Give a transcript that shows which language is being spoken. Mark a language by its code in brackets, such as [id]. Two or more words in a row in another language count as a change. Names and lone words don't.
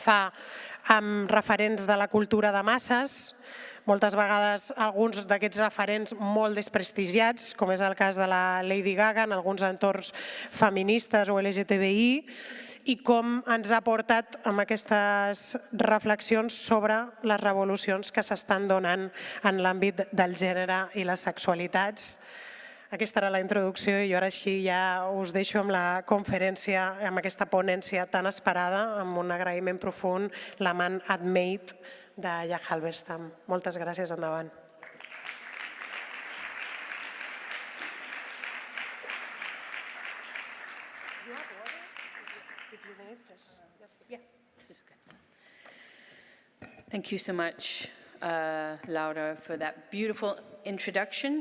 [ca] fa amb referents de la cultura de masses, moltes vegades alguns d'aquests referents molt desprestigiats, com és el cas de la Lady Gaga en alguns entorns feministes o LGTBI, i com ens ha portat amb aquestes reflexions sobre les revolucions que s'estan donant en l'àmbit del gènere i les sexualitats. Aquesta era la introducció i ara així ja us deixo amb la conferència, amb aquesta ponència tan esperada, amb un agraïment profund, la Man Admade de Jack Halberstam. Moltes gràcies, endavant. [en] Thank you so much, Laura, for that beautiful introduction.